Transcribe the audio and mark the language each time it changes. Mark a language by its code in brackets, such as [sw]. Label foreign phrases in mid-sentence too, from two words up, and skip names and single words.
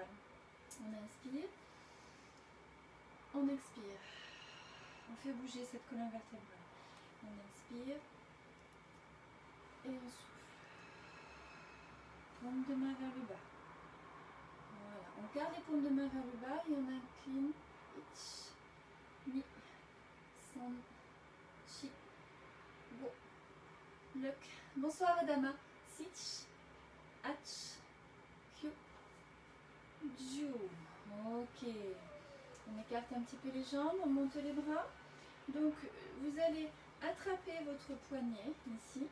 [fr] On inspire, on expire. On fait bouger cette colonne vertébrale. On inspire et on souffle. Paume de main vers le bas. Voilà, on garde les paumes de main vers le bas et on incline. [ja] いち、に、さん, し、ご, ろく. [fr] Bonsoir Adama. [ja] しち、はち、きゅう、じゅう. [fr] Ok. On écarte un petit peu les jambes, on monte les bras. Donc vous allez attraper votre poignet ici.